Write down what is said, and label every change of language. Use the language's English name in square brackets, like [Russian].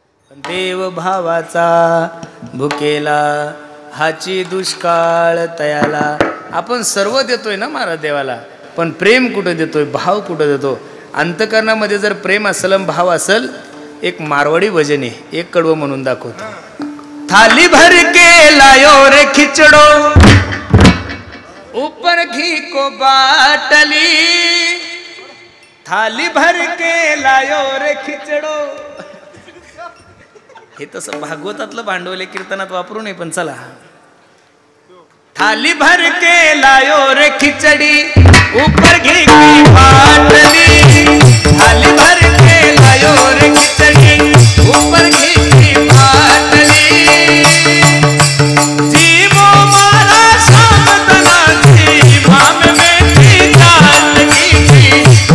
[Marathi] देव भावाचा भुकेला हाची दुष्काळ तयाला. आपण सर्व देतोय ना महाराज देवाला, पण प्रेम कुठं देतोय, भाव कुठं देतो. अंतकरणामध्ये जर प्रेम असेल भाव असेल, एक मारवाडी भजन आहे, एक कडवं म्हणून दाखवतो. [Marwari (India)] थाली भर के लायो रे खिचडो ऊपर घी को बाटली, थाली भर के लायो रे खिचडो. [Marathi] हे तसं भागवतातलं भांडवले कीर्तनात वापरू नये, पण चला. [Marwari (India)] थाली भर के लायो रे खिचडी ऊपर घी की बाटली, थाली भर के लायो रे खिचडी ऊपर घी की बाटली. जीवो मारा शाम तना जी भाम में थी चांदनी की,